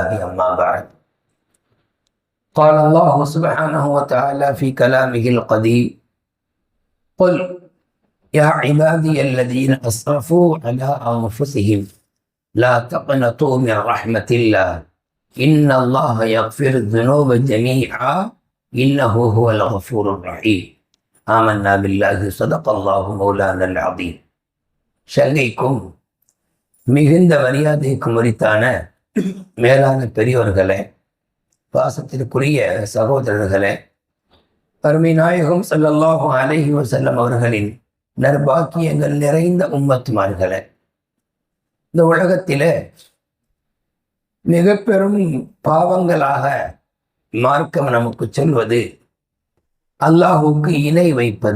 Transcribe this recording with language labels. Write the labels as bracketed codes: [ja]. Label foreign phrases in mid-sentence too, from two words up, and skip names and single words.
[ar] أما بعد، قال الله سبحانه وتعالى في كلامه القديم: قل يا عبادي الذين أسرفوا على أنفسهم لا تقنطوا من رحمة الله إن الله يغفر الذنوب جميعا إنه هو الغفور الرحيم. آمنا بالله صدق الله مولانا العظيم. [ta] சங்கைக்கும் மிகுந்த மரியாதைக்கும் உரித்தான மேலான பெரியோர்களே, பாசத்திற்குரிய சகோதரர்களே, அருமை நாயகம் [ar] صلى الله عليه وسلم [ta] அவர்களின் நற்பாக்கியங்கள் நிறைந்த உம்மத்துமார்களே, இந்த உலகத்திலே மிக பெரும் பாவங்களாக மார்க்கம் நமக்கு சொல்வது அல்லாஹுக்கு இணை வைப்பது.